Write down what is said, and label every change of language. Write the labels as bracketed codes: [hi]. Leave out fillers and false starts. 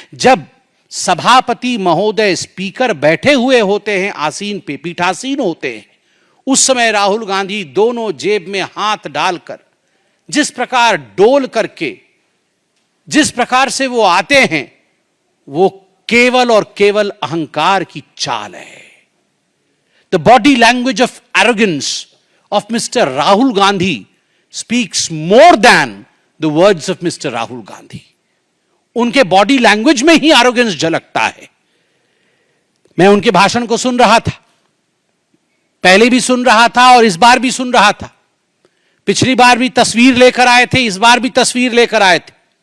[hi] जब सभापति महोदय, स्पीकर बैठे हुए होते हैं, आसीन पे पीठासीन होते हैं, उस समय राहुल गांधी दोनों जेब में हाथ डालकर जिस प्रकार डोल करके जिस प्रकार से वो आते हैं, वो केवल और केवल अहंकार की चाल है। [en] The body language of arrogance of Mr. Rahul Gandhi speaks more than the words of Mr. Rahul Gandhi. [hi] उनके बॉडी लैंग्वेज में ही एरोगेंस झलकता है। मैं उनके भाषण को सुन रहा था, पहले भी सुन रहा था और इस बार भी सुन रहा था। पिछली बार भी तस्वीर लेकर आए थे, इस बार भी तस्वीर लेकर आए थे।